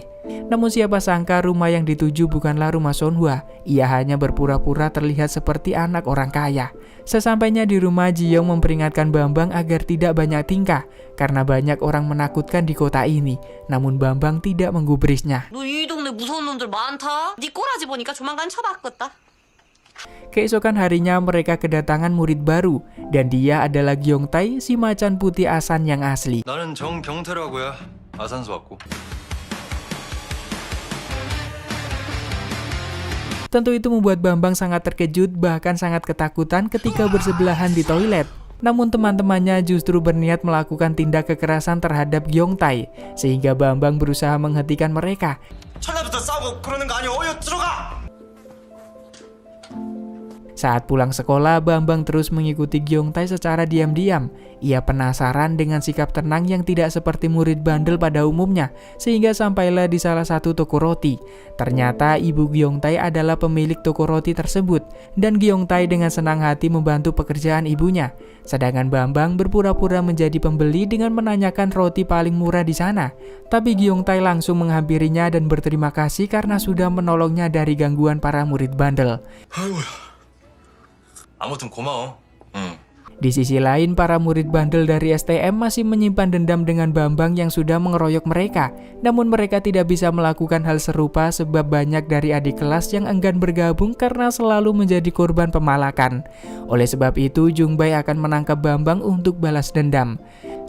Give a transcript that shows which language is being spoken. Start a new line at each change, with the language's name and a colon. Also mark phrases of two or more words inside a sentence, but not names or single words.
Indonesian: Namun siapa sangka rumah yang dituju bukanlah rumah Sonhwa. Ia hanya berpura-pura terlihat seperti anak orang kaya. Sesampainya di rumah, Ji-young memperingatkan Bambang agar tidak banyak tingkah karena banyak orang menakutkan di kota ini. Namun Bambang tidak menggubrisnya.
Korean: 너 이 동네 무서운 놈들 많다. 네 꼬라지 보니까 조만간 쳐봤겠다.
Indonesian: Keesokan harinya mereka kedatangan murid baru, dan dia adalah Gyeongtae, si macan putih Asan yang asli.
Korean: 나는 정경태라고야. 아산수 왔고.
Indonesian: Tentu itu membuat Bambang sangat terkejut, bahkan sangat ketakutan ketika bersebelahan di toilet. Namun teman-temannya justru berniat melakukan tindak kekerasan terhadap Gyeongtae, sehingga Bambang berusaha menghentikan mereka.
Korean: 첫날부터 싸우고 그러는 거 아니야? 어여 들어가!
Indonesian: Saat pulang sekolah, Bambang terus mengikuti Gyeongtae secara diam-diam. Ia penasaran dengan sikap tenang yang tidak seperti murid bandel pada umumnya, sehingga sampailah di salah satu toko roti. Ternyata ibu Gyeongtae adalah pemilik toko roti tersebut, dan Gyeongtae dengan senang hati membantu pekerjaan ibunya. Sedangkan Bambang berpura-pura menjadi pembeli dengan menanyakan roti paling murah di sana. Tapi Gyeongtae langsung menghampirinya dan berterima kasih karena sudah menolongnya dari gangguan para murid bandel.
Korean: 아무튼 고마워. 응.
Indonesian: Di sisi lain, para murid bandel dari STM masih menyimpan dendam dengan Bambang yang sudah mengeroyok mereka. Namun mereka tidak bisa melakukan hal serupa sebab banyak dari adik kelas yang enggan bergabung karena selalu menjadi korban pemalakan. Oleh sebab itu, Jungbae akan menangkap Bambang untuk balas dendam.